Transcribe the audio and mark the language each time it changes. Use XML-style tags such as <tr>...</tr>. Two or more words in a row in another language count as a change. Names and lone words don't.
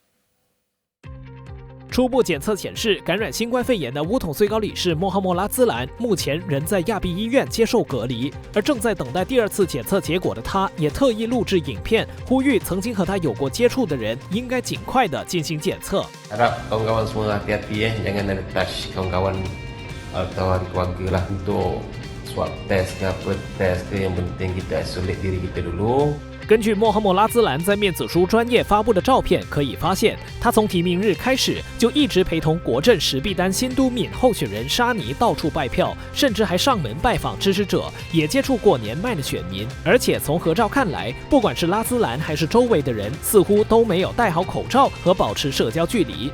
<zh>初步检测显示，感染新冠肺炎的巫统最高理事穆罕默拉兹兰目前仍在亚庇医院接受隔离，而正在等待第2次检测结果的他，也特意录制影片，呼吁曾经和他有过接触的人应该尽快的进行检测。</zh> <ms>Harap kawan-kawan semua hati-hati jangan ada touch kawan-kawan atau keluarga lah untuk</ms> <en>swab test</en> <ms>ke apa test ke yang penting kita isolate diri kita dulu。</ms> <zh>根据穆罕默拉兹兰在面子书专业发布的照片可以发现，他从提名日开始就一直陪同国政石必丹新都敏候选人沙尼到处拜票，甚至还上门拜访支持者，也接触过年迈的选民。而且从合照看来，不管是拉兹兰还是周围的人，似乎都没有戴好口罩和保持社交距离。</zh>